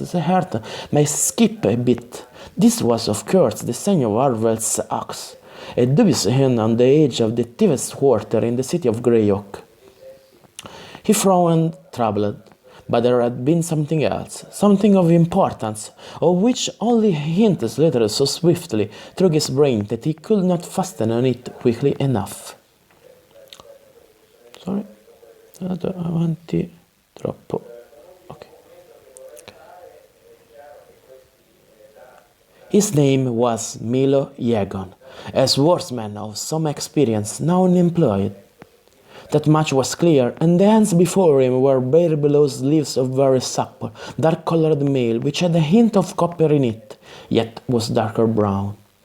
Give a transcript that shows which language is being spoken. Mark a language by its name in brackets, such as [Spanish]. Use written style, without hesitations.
[English] His heart might skip a bit. This was, of course, the sign of Arvel's axe, a dubious inn on the edge of the thief's quarter in the city of Greyhawk. He frowned, troubled. But there had been something else, something of importance, of which only hints glittered so swiftly through his brain that he could not fasten on it quickly enough. [Italian] Sorry, vado avanti troppo. [English] Okay. His name was Milo Yegon, a swordsman of some experience, now unemployed. That much was clear, and the hands before him were bare below sleeves of very supple, dark-colored mail, which had a hint of copper in it, yet was darker brown.